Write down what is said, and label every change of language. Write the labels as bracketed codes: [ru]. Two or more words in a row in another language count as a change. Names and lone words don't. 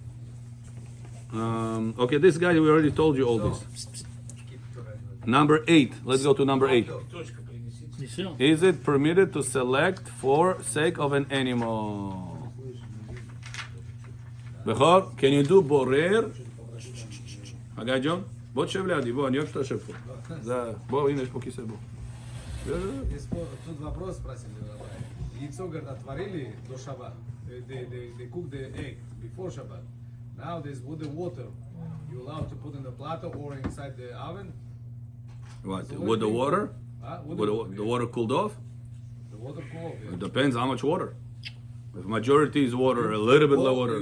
[en] okay, this guy, we already told you all this. Number 8. Let's go to number 8. Is it permitted to select for sake of an animal? Bechor, can you do borer? Hagai John? [he] בוא תשב לידי, בוא, אני אוהב שאתה יושב פה. בוא, הנה, יש פה כיסא, בוא. [ru] Тут вопрос спросили. Яйцо, говорит, отварили до Shabbat. [en] They cook the egg before Shabbat. Now there's with the water. You allowed to put in the platter or inside the oven? What, with the water? The water cooled off? The water cool off, yeah. It depends how much water. If majority is water, a little bit of water.